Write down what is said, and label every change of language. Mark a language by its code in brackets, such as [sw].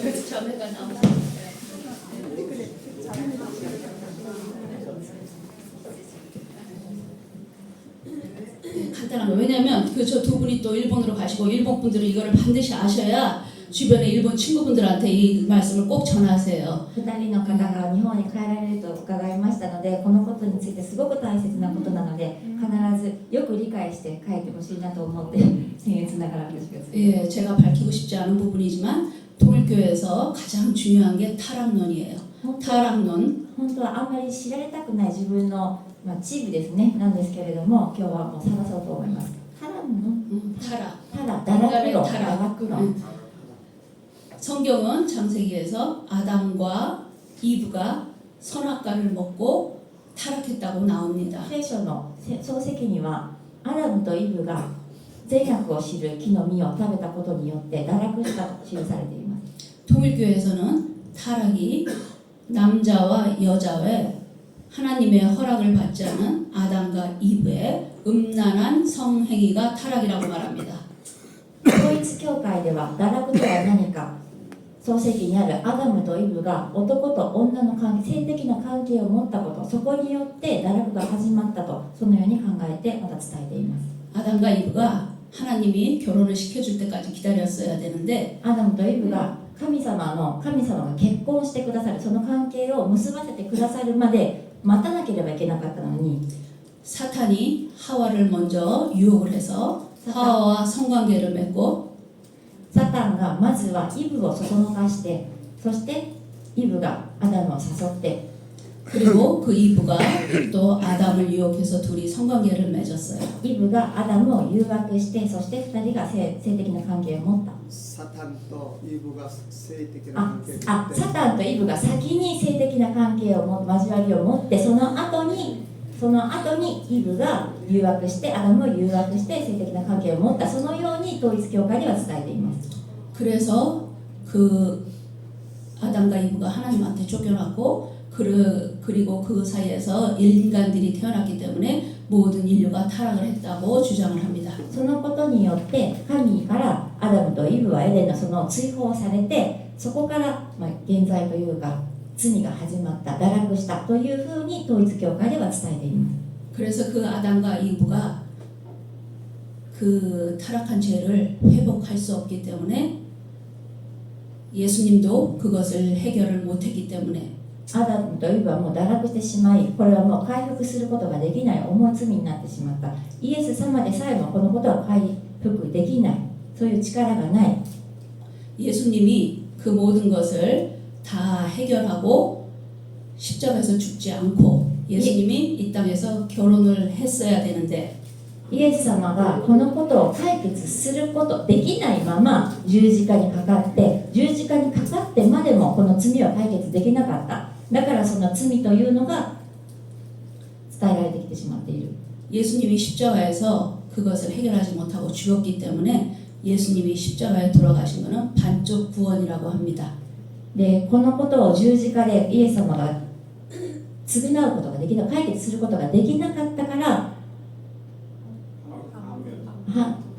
[ko] 자매가 나오고 간단한 거 왜냐면 저 두 분이 또 일본으로 가시고 일본 분들은 이거를 반드시 아셔야 주변에 일본 친구분들한테 이 말씀을 꼭 전하세요. [ja] 2人の方が日本に帰られると伺いましたのでこのことについてすごく大切なことなので必ずよく理解して帰ってほしいなと思って僭越ながら私が [ko] 예, 제가 밝히고 싶지 않은 부분이지만 통일교에서 가장 중요한 게 타락론이에요. 타락론. [ja] 本当はあんまり知られたくない自分の、チームですねなんですけれども今日はもう探そうと思います。タラの [ko] 타락. [ja] 堕落論 [ko] 성경은 창세기에서 아담과 이브가 선악과를 먹고 타락했다고 나옵니다. [ja] 聖書の創世記にはアダムとイブが善悪を知る木の実を食べたことによって堕落したと記されています。 [ko] 통일교에서는 타락이 남자와 여자의 하나님의 허락을 받지 않은 아담과 이브의 음란한 성행위가 타락이라고 말합니다. [ja] 統一教会では堕落とは何か創世記にあるアダムとイブが男と女の性的な関係を持ったことそこによって堕落が始まったとそのように考えてまた伝えています。 [ko] 아담과 이브가 하나님이 결혼을 시켜줄 때까지 기다렸어야 되는데 [ja] アダムとイブが神様が結婚してくださるその関係を結ばせてくださるまで待たなければいけなかったのに [ko] 사탄이 하와를 먼저 유혹을 해서 하와와 성관계를 맺고 [ja] サタンがまずはイブをそそのかしてそしてイブがアダムを誘って [ko] 그리고 그 이브가 또 아담을 유혹해서 둘이 성관계를 맺었어요. [ja] イブがアダムを誘惑してそして2人が性的な関係を持った [ko] 사탄 또 이브가 [ja] 性的な関係サタンとイブが先に性的な関係を交わりを持ってその後にイブが誘惑してアダムを誘惑して性的な関係を持ったそのように統一教会では伝えています。 [ko] 그래서 그 아담과 이브가 하나님한테 쫓겨났고 그리고 그 사이에서 인간들이 태어났기 때문에 모든 인류가 타락을 했다고 주장을 합니다. [ja] そのことによって神からアダムとイブはエデンのその追放されてそこから、現在というか罪が始まった堕落したというふうに統一教会では伝えています。 [ko] 그래서 그 아담과 이브가 그 타락한 죄를 회복할 수 없기 때문에 예수님도 그것을 해결을 못했기 때문에 [ja] アダムとイブはもう堕落してしまいこれはもう回復することができない重い罪になってしまったイエス様でさえもこのことは回復できないそういう力がない [ko] 예수님이 그 모든 것을 다 해결하고 십자가에서 죽지 않고 예수님이 이 땅에서 결혼을 했어야 되는데 [ja] イエス様がこのことを解決することできないまま十字架にかかって十字架にかかってまでもこの罪は解決できなかっただからその罪というのが伝えられてきてしまっている [ko] 예수님이 십자가에서 그것을 해결하지 못하고 죽었기 때문에 예수님이 십자가에 돌아가신 것은 반쪽 구원이라고 합니다. [ja] でこのことを十字架でイエス様が償うことができな解決することができなかったからは